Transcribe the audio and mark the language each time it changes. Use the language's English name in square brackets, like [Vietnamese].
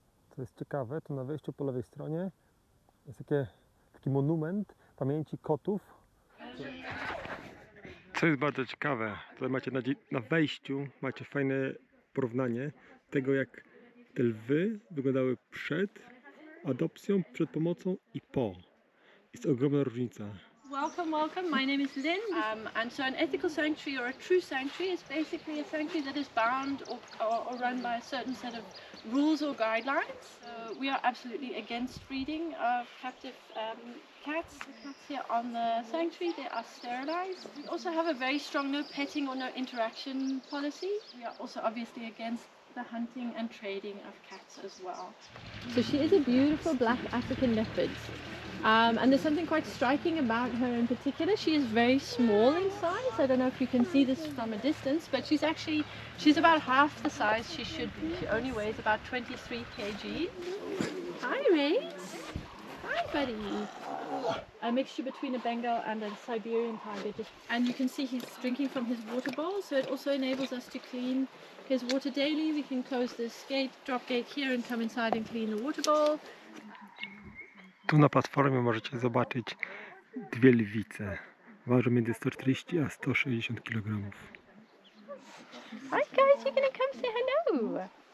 [Polish] Co jest ciekawe, to na wejściu po lewej stronie jest taki monument pamięci kotów. Co jest bardzo ciekawe, tutaj macie na wejściu macie fajne porównanie tego, jak te lwy wyglądały przed adopcją, przed pomocą i po. Jest ogromna różnica. [English] Welcome. My name is Lynn. And so an ethical sanctuary or a true sanctuary is basically a sanctuary that is bound or run by a certain set of rules or guidelines. We are absolutely against breeding of captive cats. The cats here on the sanctuary, they are sterilized. We also have a very strong no petting or no interaction policy. We are also obviously against the hunting and trading of cats as well. So she is a beautiful black African leopard. And there's something quite striking about her in particular. She is very small in size. I don't know if you can see this from a distance, but she's about half the size she should be. She only weighs about 23 kg. Hi, Race. Hi, buddy. A mixture between a Bengal and a Siberian tiger. And you can see he's drinking from his water bowl, so it also enables us to clean his water daily. We can close this drop gate here and come inside and clean the water bowl. [Polish] Tu na platformie możecie zobaczyć dwie lwice. Ważą między 140 a 160 kg. [English] Hi guys, you're gonna come say hello.